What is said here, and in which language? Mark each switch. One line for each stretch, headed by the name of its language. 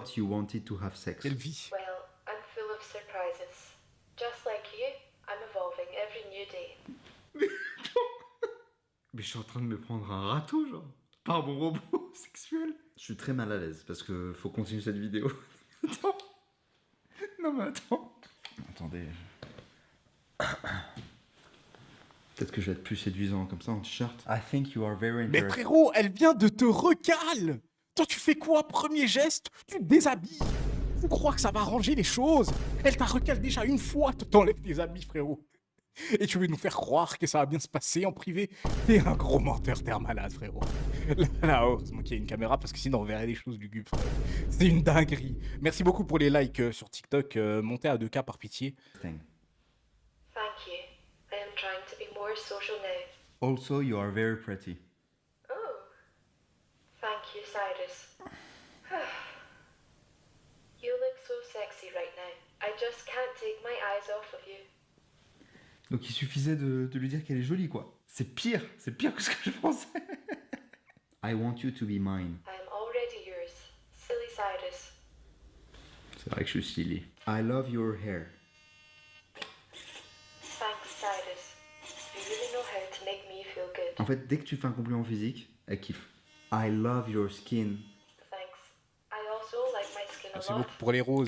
English: thought you wanted to have sex.
French: Quelle vie.
English: Well, I'm full of surprises. Just like you, I'm evolving every new day.
French: Mais je suis en train de me prendre un râteau, genre. Par mon robot sexuel. Je suis très mal à l'aise parce que faut continuer cette vidéo. Attends. Non mais attends. Attendez. Peut-être que je vais être plus séduisant comme ça en t-shirt.
English: I think you are very
French: Mais
English: interesting.
French: frérot, elle vient de te recaler. Toi, tu fais quoi? Premier geste, tu te déshabilles. Tu crois que ça va arranger les choses? Elle t'a recalé déjà une fois, t'enlèves tes habits, frérot. Et tu veux nous faire croire que ça va bien se passer en privé? T'es un gros menteur, t'es un malade, frérot. Là, heureusement qu'il y a une caméra parce que sinon on verrait des choses lugubres, frérot. C'est une dinguerie. Merci beaucoup pour les likes sur TikTok. Montez à 2K par pitié.
English: Thank you. I am trying to be more social now. Also, you are very pretty. Oh. Thank you, Cyrus. You look so sexy right now. I just can't take my eyes off of you.
French: Donc il suffisait de lui dire qu'elle est jolie, quoi. C'est pire que ce que je pensais.
English: I want you to be mine. I am already yours. Silly Cyrus.
French: C'est vrai que je suis silly.
English: I love your hair. Thanks, Cyrus. You really know how to make me feel good.
French: En fait, dès que tu fais un compliment physique, elle kiffe.
English: I love your skin. Thanks. I also like my skin a
French: Merci
English: lot.
French: beaucoup pour les roses.